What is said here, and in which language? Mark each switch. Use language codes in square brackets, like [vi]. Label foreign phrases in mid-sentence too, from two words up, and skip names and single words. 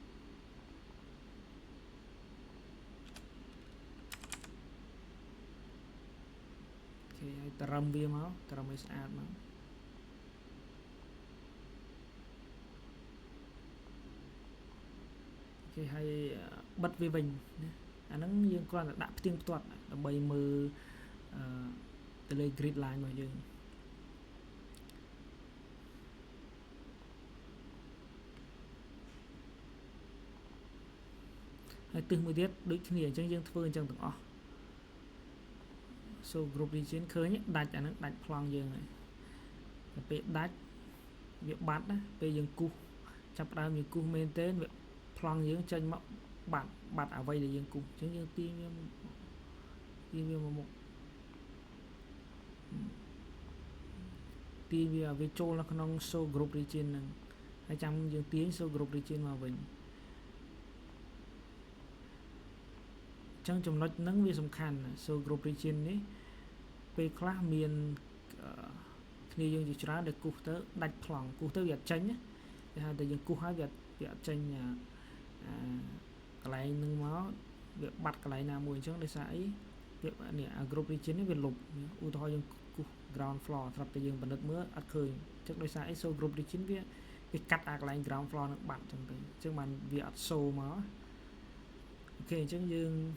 [km] អូខេហើយត្រឹមវាមកត្រឹមឲ្យស្អាតមកអូខេហើយបិទវាវិញណាអាហ្នឹងយើងគ្រាន់តែដាក់ផ្ទៀងផ្ទាត់ដើម្បីមើលទៅលើ [en] grid line [km] របស់យើង ហើយទិសមួយទៀតដូចគ្នាអញ្ចឹងយើងធ្វើអញ្ចឹងទាំងអស់ [en] so group region [km] ឃើញដាច់អាហ្នឹងដាច់ប្លង់យើងហើយដល់ពេលដាច់វាបាត់ណាពេលយើងគូសចាប់ផ្ដើមយើងគូសមែនទេវាប្លង់យើងចេញមកបាត់អ្វីដែលយើងគូសអញ្ចឹងយើងទាញវាមកមុខ ទាញវាចូលនៅក្នុង [en] show group region [km] ហ្នឹងហើយចាំយើងទាញ [en] show group region [km] មកវិញចឹងចំណុចហ្នឹងវាសំខាន់ [en] so group region [km] នេះពេលខ្លះមានគ្នាយើងជាច្រើនដែលគូសទៅដាច់ប្លង់គូសទៅវាអត់ចេញណាគេហៅតែយើងគូសហើយវាអត់ចេញ កន្លែងហ្នឹងមកវាបាត់កន្លែងណាមួយអញ្ចឹងដោយសារអីវានេះអា [en] group region [km] នេះវាលុបឧទាហរណ៍យើងគូស [en] ground floor [km] ស្រាប់តែយើងពិនិត្យមើលអត់ឃើញអញ្ចឹងដោយសារអី [en] so group region [km] វាកាត់អាកន្លែង [en] ground floor [km] នឹងបាត់អញ្ចឹងទៅអញ្ចឹងបានវាអត់ show មកអូខេអញ្ចឹងយើង